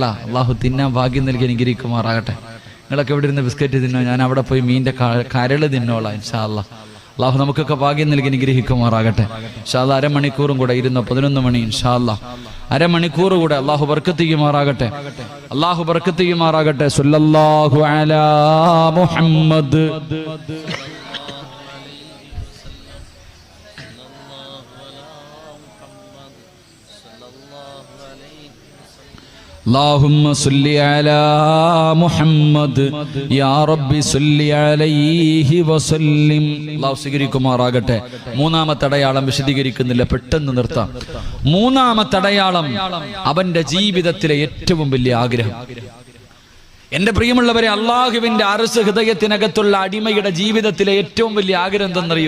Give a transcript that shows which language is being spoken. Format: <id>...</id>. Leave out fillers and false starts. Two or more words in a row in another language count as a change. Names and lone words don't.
<ml>അല്ലാഹു തിന്നാൻ ഭാഗ്യം നൽകി അനുഗ്രഹിക്കുമാറാകട്ടെ. നിങ്ങളൊക്കെ ഇവിടെ ഇരുന്ന് ബിസ്ക്കറ്റ് തിന്നോ, ഞാൻ അവിടെ പോയി മീനിന്റെ കരള് തിന്നോളാം</ml> <ar>إن شاء الله.</ar> <ml>അല്ലാഹു നമുക്കൊക്കെ ഭാഗ്യം നൽകി അനുഗ്രഹിക്കുമാറാകട്ടെ.</ml> <ar>إن شاء الله</ar> <ml>അരമണിക്കൂറും കൂടെ ഇരുന്നോ, 11 മണി</ml> <ar>إن شاء الله.</ar> <ml>അരമണിക്കൂർ കൂടെ അല്ലാഹു ബർക്കത്ത് ചെയ്യുമാറാകട്ടെ. അല്ലാഹു ബർക്കത്ത് ചെയ്യുമാറാകട്ടെ.</ml> <ar>صلى الله على محمد. اللهم صل على محمد يا رب صل عليه وسلم.</ar> <ml>അല്ലാഹു സ്വീകരിക്കുമാറാകട്ടെ. മൂന്നാമത്തെ അടയാളം വിശദീകരിക്കുന്നില്ല, പെട്ടെന്ന് നിർത്താം. മൂന്നാമത്തെ അടയാളം അവന്റെ ജീവിതത്തിലെ ഏറ്റവും വലിയ ആഗ്രഹം. എന്റെ പ്രിയമുള്ളവരെ, അല്ലാഹുവിന്റെ അർശ് ഹൃദയത്തിനകത്തുള്ള അടിമയുടെ ജീവിതത്തിലെ ഏറ്റവും വലിയ ആഗ്രഹം എന്തെന്നറിയോ?</ml>